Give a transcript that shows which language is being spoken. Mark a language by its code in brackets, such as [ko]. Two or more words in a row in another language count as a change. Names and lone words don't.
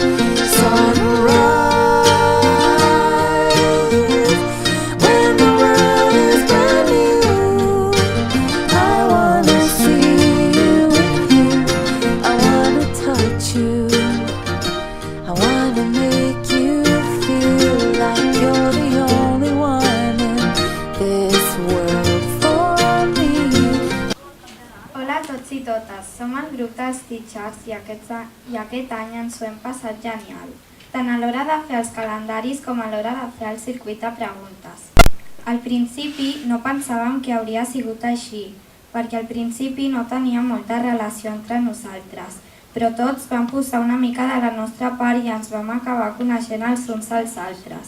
[en] Sunrise, when the world is brand new, I wanna see you with you. I wanna touch you, I wanna make you feel like you're the only one in this world for me. [ca] Hola a tots i totes, som el grup dels Teachers i aquest any ens ho hem passat genial, tant a l'hora de fer els calendaris com a l'hora de fer el circuit de preguntes. Al principi no pensàvem que hauria sigut així, perquè al principi no teníem molta relació entre nosaltres, però tots vam posar una mica de la nostra part i ens vam acabar coneixent els uns als altres.